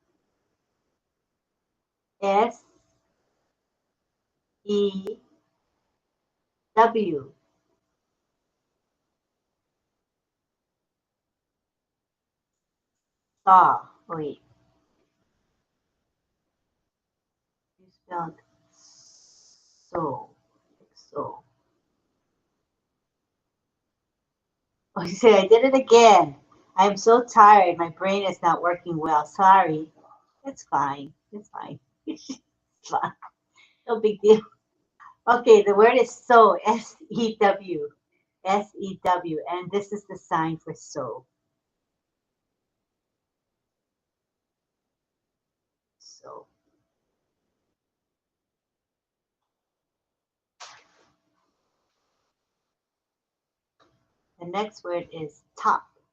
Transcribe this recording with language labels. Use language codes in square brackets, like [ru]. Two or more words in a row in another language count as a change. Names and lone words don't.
[en] S E W. Saw. Wait. You spelled so. So. Oh, you say I did it again. I'm so tired. My brain is not working well. Sorry. It's fine. It's fine. It's fine. No big deal. Okay, the word is sew. S-E-W. S-E-W. And this is the sign for sew. So. The next word is top.